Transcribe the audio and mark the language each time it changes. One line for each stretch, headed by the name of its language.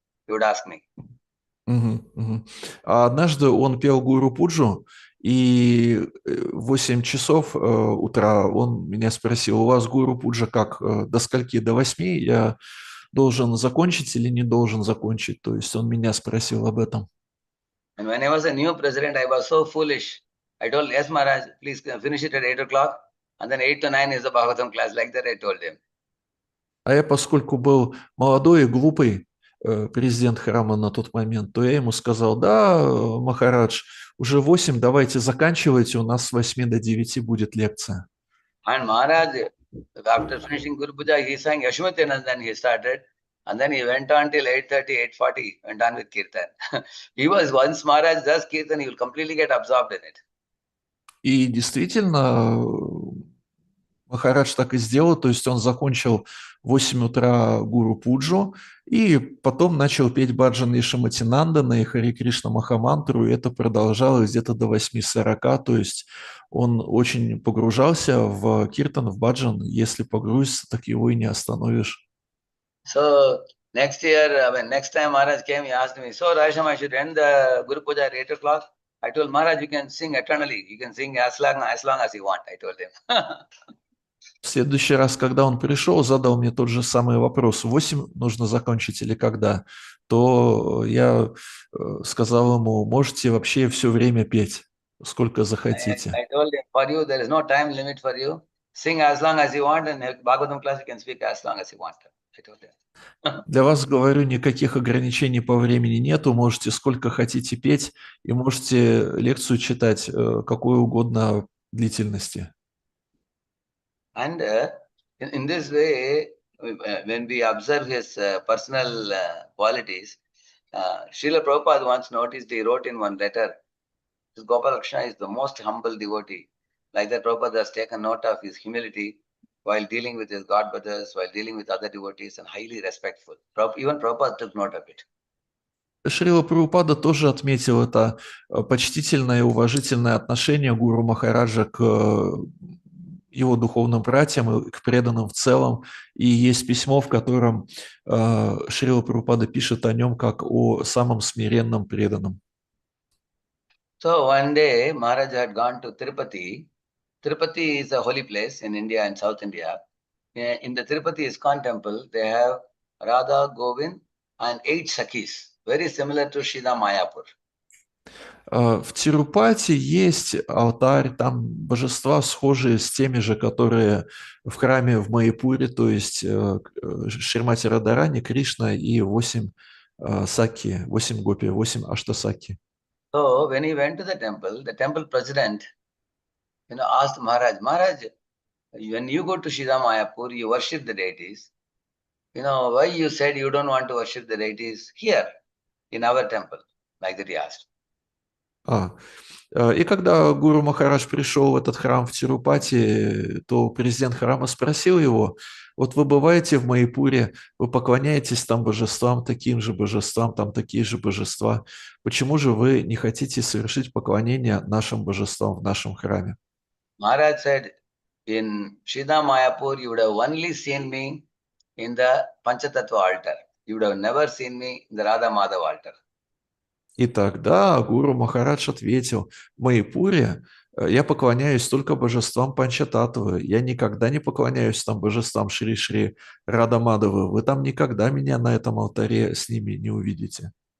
English: He would ask me.
Russian: А однажды он пел Гуру Пуджу, и в 8 часов утра он меня спросил, у вас Гуру Пуджа как, до скольки? До 8? Я должен закончить или не должен закончить. То есть он меня спросил об этом.
English: And when I was a new president, I was so foolish. I told, yes, Maharaj, please finish it at 8 o'clock. And then 8 to 9 is the Bhagavatam class. Like that, I told him.
Russian: А я, поскольку был молодой и глупый президент храма на тот момент, то я ему сказал, да, Махарадж, уже 8, давайте заканчивайте, у нас с 8 до 9 будет лекция.
English: And Maharaj, after finishing Guru Puja, he sang Yashmati, and then he started. And then he went on till 8:30, 8:40, went on with Kirtan. He was, once Maharaj does Kirtan, he will completely get absorbed in it.
Russian: И действительно, Махарадж так и сделал, то есть он закончил в 8 утра Гуру Пуджу и потом начал петь баджан и Шаматинандана и Хари Кришна Махамантру, и это продолжалось где-то до 8:40, то есть он очень погружался в киртан, в баджан, если погрузится, так его и не остановишь.
English: So next year, next time Maharaj came, he asked me, so Radhe Shьям, I should end the Guru Puja at 8 o'clock. I told Maharaj, you can sing eternally. You can sing as long as you want, I told him.
Russian: В следующий раз, когда он пришел, задал мне тот же самый вопрос, 8 нужно закончить или когда, то я сказал ему, можете вообще все время петь, сколько захотите.
English: I told him, for you, there is no time limit for you. Sing as long as you want, and Bhagavatam class, you can speak as long as you want. I told him.
Russian: Для вас, говорю, никаких ограничений по времени нету, можете сколько хотите петь и можете лекцию читать какой угодно длительности.
English: And in this way, when we observe his personal qualities, Srila Prabhupada once noticed, he wrote in one letter, this Gopalakrishna is the most humble devotee. Like that, Prabhupada has taken note of his humility while dealing with his god brothers, while dealing with other devotees, and highly respectful. Even Prabhupada took note of it.
Russian: Шрила Прабхупада тоже отметил это почтительное и уважительное отношение гуру Махараджа к его духовным братьям и к преданным в целом. И есть письмо, в котором Шрила Прабхупада пишет о нем как о самом смиренном преданном.
English: So one day, Maharaj had gone to Tirupati. Tirupati is a holy place in India and South India. In the Tirupati ISKCON temple, they have Radha, Govind, and 8 Sakhis, very similar to Shida Mayapur.
Russian: В Тирупати есть алтарь, там божества схожие с теми же, которые в храме в Майяпуре, то есть Шримати Радharani, Кришна и 8 саки, 8 гопи, 8 аштасаки.
English: So when he went to the temple president, asked Maharaj, when you go to Shida Mayapur, you worship the deities. Why you said you don't want to worship the deities here in our temple? Like that he asked.
Russian: И когда Гуру Махарадж пришел в этот храм в Тирупати, то президент храма спросил его, вот вы бываете в Майяпуре, вы поклоняетесь там божествам, таким же божествам, там такие же божества. Почему же вы не хотите совершить поклонение нашим божествам в нашем храме?
English: Maharaj said, in Shida Mayapur, you would have only seen me in the Panchatattva altar. You would have never seen me in the Radha Madhav altar.
Russian: И тогда Гуру Махарадж ответил, в Майяпуре я поклоняюсь только божествам Панчататтвы, я никогда не поклоняюсь там божествам Шри-Шри Радамадавы, вы там никогда меня на этом алтаре с ними не увидите.